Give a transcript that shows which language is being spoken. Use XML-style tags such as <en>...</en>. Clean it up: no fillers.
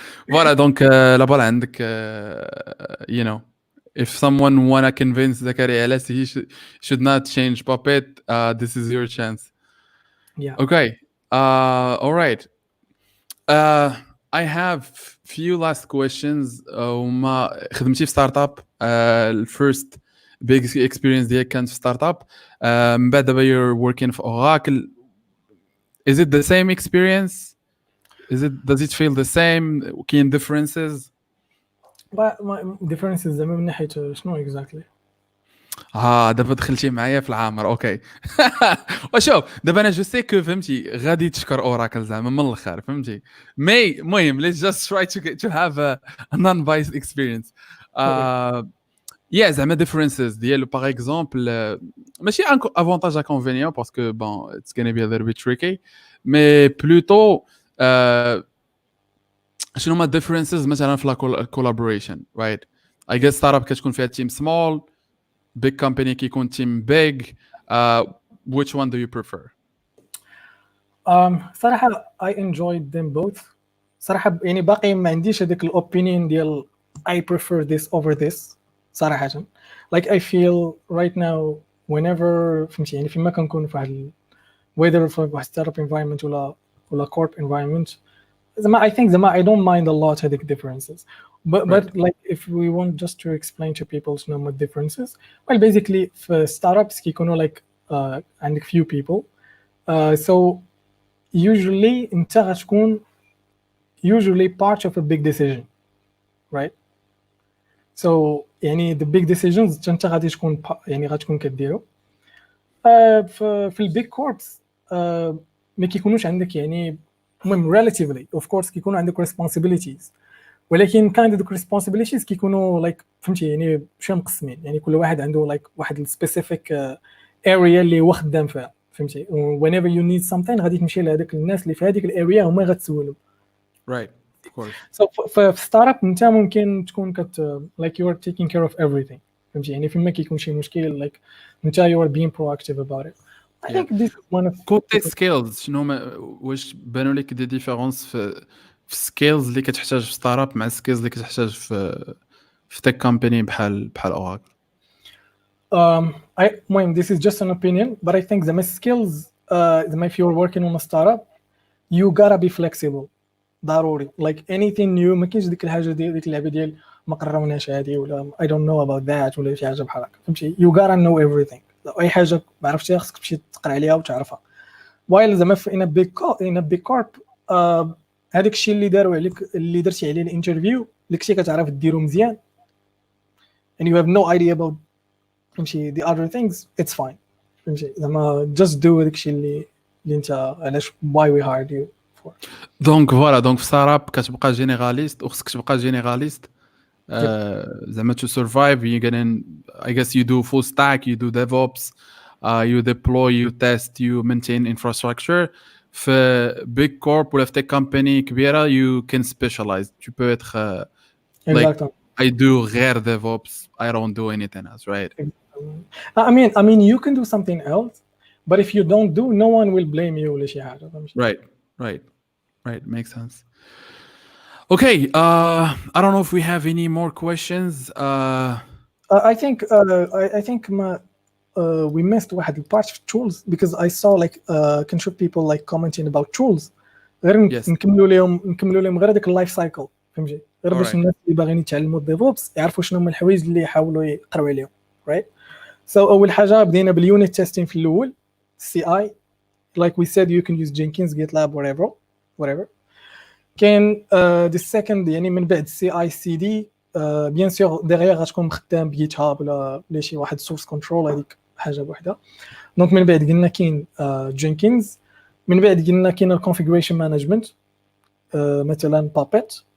<fr>Voilà, donc la balle</fr> <ar>عندك,</ar> <en>you know, if someone wanna convince Zakaria Boualaid he should not change Puppet, this is your chance. Yeah. Okay. All right. I have few last questions.</en> <ar>وما خدمتي في ستارت اب.</ar> <en>First big experience</en> <ar>ديالك كانت في ستارت اب. من بعد دابا</ar> <en>you're working for Oracle. Is it the same experience? Does it feel the same?</en> <ar>كاين</ar> <en>differences?</en> <ar>differences زعما من ناحية شنو exactly؟ دابا دخلتي معايا في العامر. اوكي. وشوف دابا انا جو سي كو فهمتي غادي تشكر اوراكل زعما من الاخر فهمتي مي المهم</ar> <en>let's just try to have a non-biased experience.</en> <ar>زعما differences ديالو باغ اكزومبل ماشي</ar> <fr>avantage inconvénient parce que bon</fr> <en>it's going to be a little bit tricky</en> <fr>mais plutôt</fr> <ar>شنو هما differences مثلا في لا collaboration, right?</ar> <en>I guess startup</en> <ar>كتكون فيها</ar> <en>team small, big company كيكون team big. Which one do you prefer?</en> <ar>صراحة</ar> <en>I enjoyed them both.</en> <ar>صراحة يعني باقي ما عنديش هذاك الopinion ديال</ar> <en>I prefer this over this</en> <ar>صراحة.</ar> <en>Like I feel right now whenever</en> <ar>فهمتي يعني فيما كنكون في واحد</ar> <en>whether في واحد startup environment ولا corp environment I think I don't mind a lot هذيك differences. But like if we want just to explain to people some differences, well basically</en> <ar>في startups كيكونوا</ar> <en>like عندك few people So usually</en> <ar>انت غتكون</ar> <en>usually part of a big decision, right?</en> <ar>So يعني</ar> <en>the big decisions</en> <ar>انت غادي تكون يعني غتكون كديرو. في البيج كوربس ما كيكونوش عندك يعني المهم</ar> <en>relatively of course</en> <ar>كيكونوا عندك responsibilities, ولكن kind of the responsibilities كيكونوا like فهمتي يعني شويه مقسمين, يعني كل واحد عنده like واحد specific area اللي هو خدام فيها, فهمتي.</ar> <en>whenever you need something</en> <ar>غادي تمشي لهذاك الناس اللي في هذيك الاريا هما غتسولهم.</ar> <en>right of course.</en> <ar>So في ستارت اب انت ممكن تكون like</ar> <en>you are taking care of everything,</en> <ar>فهمتي يعني فيما كيكون شي مشكل like انت</ar> <en>you are being proactive about it. I think this is one of</en> <ar>كوتي سكيلز شنو واش بانوا لك دي ديفيرونس في سكيلز اللي كتحتاج في ستارت اب مع سكيلز اللي كتحتاج في تك كومباني بحال اوراكل؟</ar> <en>this is just an opinion, but I think the skills if you're working on a startup you gotta be flexible</en> <ar>ضروري. like anything new ما كاينش ديك الحاجه ديك اللعبه ديال ما قرروناش هذه ولا</ar> <en>I don't know about that</en> <ar>ولا شي حاجه بحال هكا, فهمتي.</ar> <en>you gotta know everything.</en> <ar>اي حاجه ما عرفتيها خصك تمشي تقرا عليها وتعرفها. while زعما in a big corp هذاك الشيء اللي داروا عليك اللي درتي عليه الانترفيو داك الشيء كتعرف ديرو مزيان</ar> <en>and you have no idea about</en> <ar>فهمتي</ar> <en>the other things, it's fine,</en> <ar>فهمتي.</ar> <en>زعما just do</en> <ar>داك الشيء اللي انت علاش</ar> <en>why we hired you for.</en> <ar>دونك فوالا في ستارت اب كتبقى جينيراليست وخصك تبقى جينيراليست زعما</ar> <en>to survive. you gonna I guess you do full stack, you do DevOps, you deploy, you test, you maintain infrastructure. في big corp ولا في tech company كبيرة you can specialize.</en> <fr>tu peux être</fr> <en>like I do غير DevOps, I don't do anything else, right? I mean you can do something else, but if you don't do, no one will blame you ولا شي حاجة. Right, makes sense. Okay, I don't know if we have any more questions. I think we missed</en> <ar>واحد البارت في</ar> <en>tools because I saw like</en> <ar>كنشوف</ar> <en>people like commenting about tools.</en> <ar>غير نكملوا لهم غير هذاك اللايف سايكل, فهمتي. غير باش الناس اللي باغيين يتعلموا الديفوبس يعرفوا شنو هما الحوايج اللي يحاولوا يقراو عليهم, right?</ar> <en>So</en> <ar>أول حاجة بدينا باليونت تيستين في الأول</ar> <en>CI, like we said you can use Jenkins, GitLab, whatever.</en> <ar>كاين the second يعني من بعد CI/CD بيان سور ديغيغ غتكون مخدام بجيت هاب ولا شي واحد سورس كنترول, هذيك حاجة بوحدها. دونك من بعد قلنا كاين Jenkins, من بعد قلنا كاين الكونفيغوريشن مانجمنت مثلا بابيت.</ar>